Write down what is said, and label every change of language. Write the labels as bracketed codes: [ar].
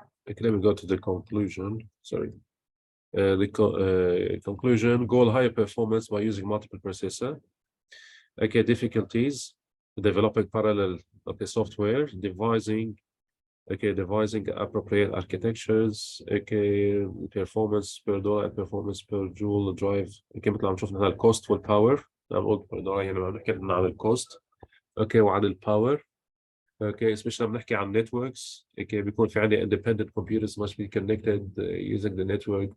[en] Okay, let me go to the conclusion. Sorry. The conclusion: goal higher performance by using multiple processor. Okay, difficulties: developing parallel software, devising appropriate architectures. Okay, performance per dollar and performance per joule drive. [ar] Okay, مثل عم شفنا هنا الcost والpower. عم نقول per dollar يعني عم نحكي عن الcost. اوكي وعن الباور. [en] okay especially [ar] لما نحكي عن [en] networks okay [ar] بيكون في عندي [en] independent computers must be connected using the network.